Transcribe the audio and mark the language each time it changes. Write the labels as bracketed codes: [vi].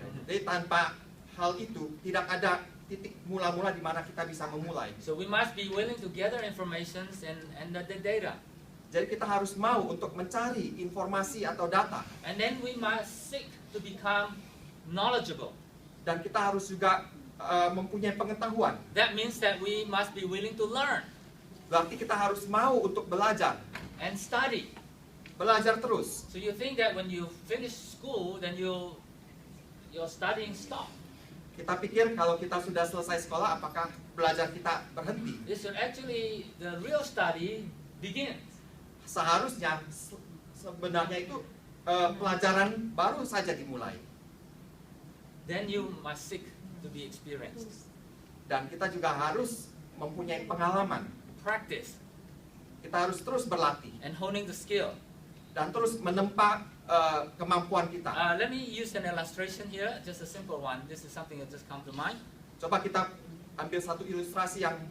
[id] Jadi tanpa hal itu tidak ada titik mula-mula di mana kita bisa memulai. [en] So we must be willing to gather informations and the data. [id] Jadi kita harus mau untuk mencari informasi atau data. [en] And then we must seek to become knowledgeable. [id] Dan kita harus juga mempunyai pengetahuan. [en] That means that we must be willing to learn [id] Berarti kita harus mau untuk belajar. [en] and study. [id] Belajar terus. [en] So you think that when you finish school, then your studying stop. [id] Kita pikir kalau kita sudah selesai sekolah, apakah belajar kita berhenti? [en] It should actually, the real study begins. [id] Seharusnya sebenarnya itu pelajaran baru saja dimulai. [en] Then you must seek to be experienced. [id] Dan kita juga harus mempunyai pengalaman. [en] Practice [id] Kita harus terus berlatih [en] and honing the skill. [id] dan terus menempa kemampuan kita. [en] Let me use an illustration here, just a simple one. This is something that just come to mind. [id] Coba kita ambil satu ilustrasi yang